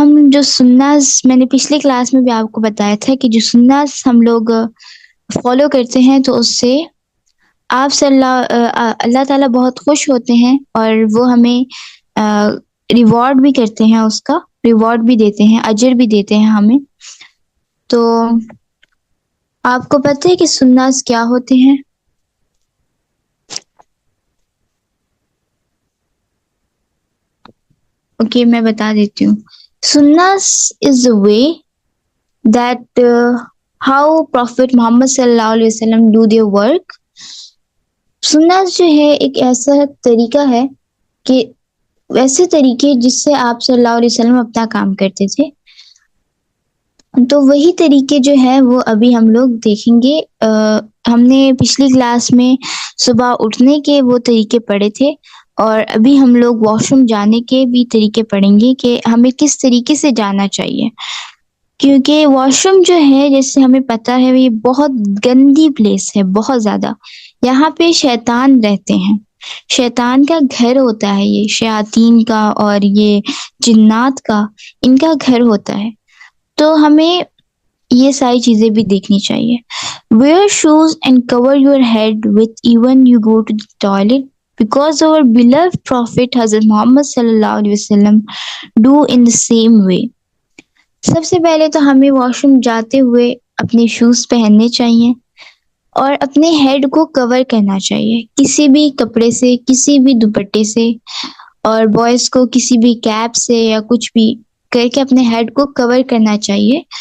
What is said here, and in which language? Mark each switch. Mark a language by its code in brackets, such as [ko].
[ur] جو سناز میں نے پچھلی کلاس میں بھی آپ کو بتایا تھا کہ جو سناز ہم لوگ فالو کرتے ہیں تو اس سے آپ اللہ تعالیٰ بہت خوش ہوتے ہیں اور وہ ہمیں ریوارڈ بھی کرتے ہیں, اس کا ریوارڈ بھی دیتے ہیں, اجر بھی دیتے ہیں ہمیں. تو آپ کو پتہ ہے کہ سناز کیا ہوتے ہیں؟ اوکے, میں بتا دیتی ہوں. [en] سناس is the way that how Prophet Muhammad صلی اللہ علیہ وسلم do their work. [ur] سناس جو ہے ایک ایسا طریقہ ہے کہ ویسے طریقے جس سے آپ صلی اللہ علیہ وسلم اپنا کام کرتے تھے, تو وہی طریقے جو ہے وہ ابھی ہم لوگ دیکھیں گے. ہم نے پچھلی کلاس میں صبح اٹھنے کے وہ طریقے پڑھے تھے, اور ابھی ہم لوگ واش روم جانے کے بھی طریقے پڑھیں گے کہ ہمیں کس طریقے سے جانا چاہیے. کیونکہ واش روم جو ہے جیسے ہمیں پتہ ہے یہ بہت گندی پلیس ہے, بہت زیادہ. یہاں پہ شیطان رہتے ہیں, شیطان کا گھر ہوتا ہے, یہ شیاطین کا اور یہ جنات کا ان کا گھر ہوتا ہے. تو ہمیں یہ ساری چیزیں بھی دیکھنی چاہیے. [en] Wear shoes and cover your head with even you go to the toilet, because our beloved Prophet Hazrat Muhammad sallallahu alaihi wasallam do in the same way. [ur] سب سے پہلے تو ہمیں واش روم جاتے ہوئے اپنے شوز پہننے چاہیے اور اپنے ہیڈ کو کور کرنا چاہیے کسی بھی کپڑے سے, کسی بھی دوپٹے سے, اور بوائز کو کسی بھی کیپ سے یا کچھ بھی کر کے اپنے ہیڈ کو کور کرنا چاہیے.